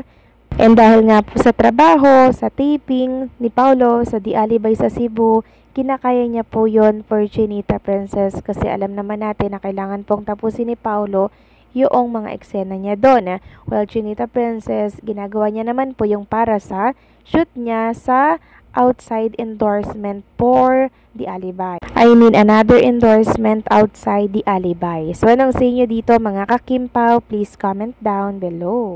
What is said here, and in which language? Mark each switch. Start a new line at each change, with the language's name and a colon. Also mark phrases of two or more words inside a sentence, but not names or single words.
Filipino: And dahil nga po sa trabaho, sa taping ni Paolo sa The Alibay sa Cebu, kinakaya niya po yon for Chinita Princess kasi alam naman natin na kailangan pong tapusin ni Paolo yung mga eksena niya doon. Well, Chinita Princess, ginagawa niya naman po yung para sa shoot niya sa
English: outside endorsement for
Filipino: The Alibay.
English: I mean, another endorsement outside The Alibay.
Filipino: So, anong sa inyo dito mga kakimpaw?
English: Please comment down below.